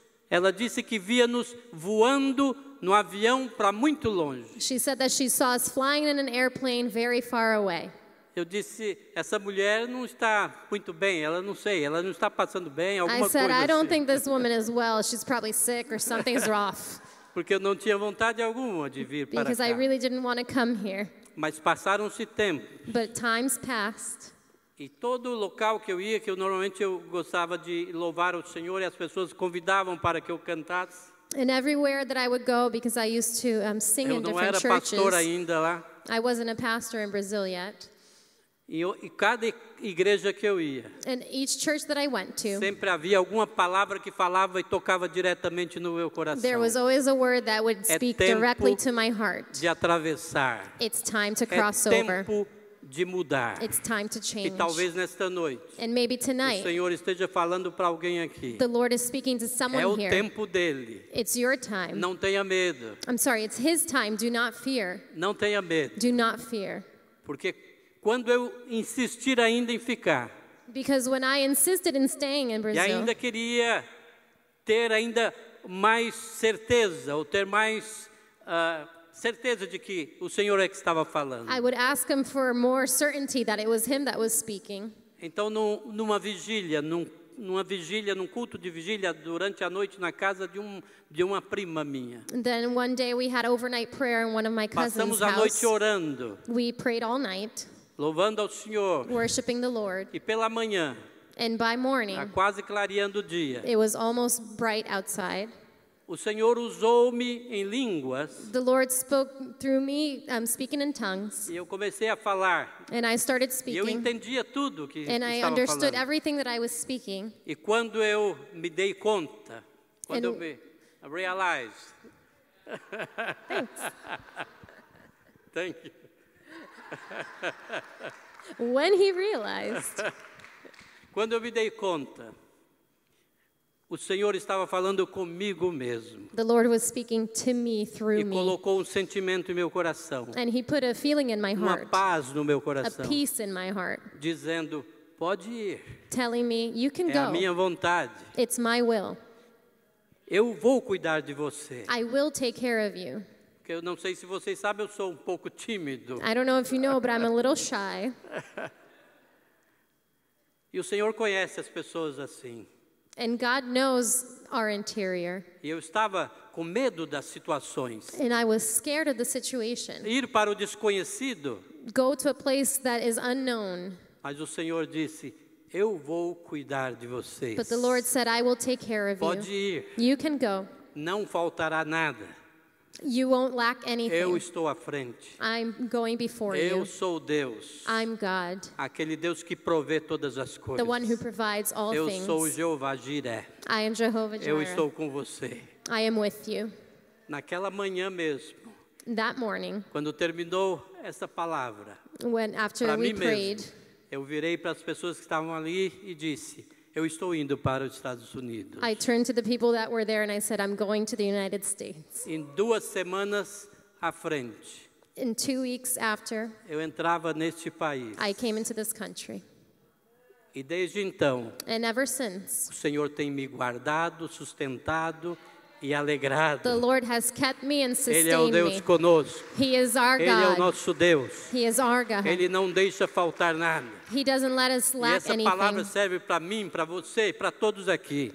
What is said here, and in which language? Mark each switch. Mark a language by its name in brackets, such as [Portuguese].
[Portuguese] ela disse que via-nos voando no avião para muito longe. [English] She said that she saw us flying in an airplane very far away. [Portuguese] Eu disse, essa mulher não está muito bem, ela não está passando bem, alguma [English] I said, [Portuguese] coisa [English] I don't [Portuguese] assim. [English] think this woman is well. She's probably sick or something's off. [Portuguese] Porque eu não tinha vontade alguma de vir para [English] Because I [Portuguese] cá. [English] really didn't want to come here. [Portuguese] Mas passaram-se tempos. [English] But times passed. [Portuguese] E todo local que eu ia, que normalmente eu gostava de louvar o Senhor, e as pessoas convidavam para que eu cantasse. [English] And everywhere that I would go, because I used to sing [Portuguese] Eu [English] in [Portuguese] não [English] different [Portuguese] era [English] churches. [Portuguese] pastor ainda lá. [English] I wasn't a pastor in Brazil yet. [Portuguese] E cada igreja que eu ia, [English] And each church that I went to, [Portuguese] sempre havia alguma palavra que falava e tocava diretamente no meu coração. [English] there was always a word that would speak [Portuguese] tempo [English] directly to my heart. [Portuguese] de atravessar. [English] It's time to [Portuguese] É [English] cross over. [Portuguese] tempo de mudar. [English] It's time to [Portuguese] E [English] change. [Portuguese] talvez nesta noite [English] And maybe [Portuguese] o [English] tonight, [Portuguese] Senhor esteja falando para alguém aqui. [English] the Lord is speaking to [Portuguese] É [English] someone [Portuguese] o [English] here. [Portuguese] tempo dele. [English] It's your time. [Portuguese] Não tenha medo. [English] I'm sorry, it's His time. Do not fear. [Portuguese] Não tenha medo. [English] Do not fear. [Portuguese] Porque quando eu insistir ainda em ficar, [English] Because when I insisted in staying in [Portuguese] e [English] Brazil, [Portuguese] ainda queria ter ainda mais certeza, ou ter mais certeza de que o Senhor é que estava falando. [English] I would ask Him for more certainty that it was Him that was speaking. [Portuguese] Então, numa vigília, num culto de vigília durante a noite na casa de uma prima minha. [English] And then one day we had overnight prayer in one of my cousin's [Portuguese] Passamos a noite [English] house. [Portuguese] orando, [English] We prayed all night, [Portuguese] louvando ao Senhor. [English] worshiping the Lord. [Portuguese] E pela manhã, [English] And by morning, [Portuguese] quase clareando o dia, [English] it was almost bright outside. [Portuguese] o Senhor usou-me em línguas [English] The Lord spoke through me, speaking in tongues. [Portuguese] e eu comecei a falar. [English] And I started [Portuguese] E eu [English] speaking. [Portuguese] entendia tudo que [English] And I [Portuguese] estava [English] understood [Portuguese] falando. [English] everything that I was speaking. [Portuguese] E quando eu me dei conta, quando [English] And- [Portuguese] eu me [English] realized. Thanks. Thank you. When he realized, [Portuguese] Quando eu me dei conta, o Senhor estava falando comigo mesmo. [English] the Lord was speaking to me through [Portuguese] E [English] me. [Portuguese] colocou um sentimento em meu coração, [English] And he put a feeling in my [Portuguese] uma [English] heart, [Portuguese] paz no meu [English] a [Portuguese] coração, [English] peace in my heart, [Portuguese] dizendo, pode ir, [English] telling me, you can [Portuguese] é a [English] go. [Portuguese] minha vontade. [English] It's my will. [Portuguese] Eu vou cuidar de você. [English] I will take care of you. [Portuguese] Porque eu não sei se vocês sabem, eu sou um pouco tímido. [English] I don't know if you know, but I'm a little shy. [Portuguese] E o Senhor conhece as pessoas assim. [English] And God knows our interior. [Portuguese] E eu estava com medo das situações. [English] And I was scared of the situation. [Portuguese] Ir para o desconhecido, [English] Go to a place that is unknown. [Portuguese] mas o Senhor disse, eu vou cuidar de vocês. [English] But the Lord said, I will take care of [Portuguese] Pode [English] you. [Portuguese] ir, [English] You can go. [Portuguese] não faltará nada. [English] You won't lack [Portuguese] Eu [English] anything. [Portuguese] estou à frente. [English] I'm going before [Portuguese] Eu [English] you. [Portuguese] sou Deus, [English] I'm God, [Portuguese] aquele Deus que provê todas as coisas. [English] the one who provides all [Portuguese] Eu [English] things. [Portuguese] sou o Jeová Jiré. [English] I am Jehovah [Portuguese] Eu [English] Jireh. [Portuguese] estou com você. [English] I am with you. [Portuguese] Naquela manhã mesmo, [English] That morning, [Portuguese] quando terminou essa palavra, [English] after [Portuguese] para [English] we [Portuguese] mim [English] prayed, [Portuguese] mesmo, eu virei para as pessoas que estavam ali e disse, eu estou indo para os Estados Unidos. [English] I turned to the people that were there and I said, I'm going to the United States. [Portuguese] Em 2 semanas à frente, [English] In 2 weeks after, [Portuguese] eu entrava neste país. [English] I came into this country. [Portuguese] E desde então, [English] And ever since, [Portuguese] o Senhor tem me guardado, sustentado e alegrado. [English] the Lord has kept me and [Portuguese] Ele é o [English] sustained [Portuguese] Deus [English] me. [Portuguese] conosco. [English] He is our [Portuguese] Ele é o [English] God. [Portuguese] nosso Deus. [English] He is our God. [Portuguese] Ele não deixa faltar nada. [English] He doesn't let us [Portuguese] E [English] lack [Portuguese] essa palavra [English] anything. [Portuguese] serve para mim, para você, para todos aqui.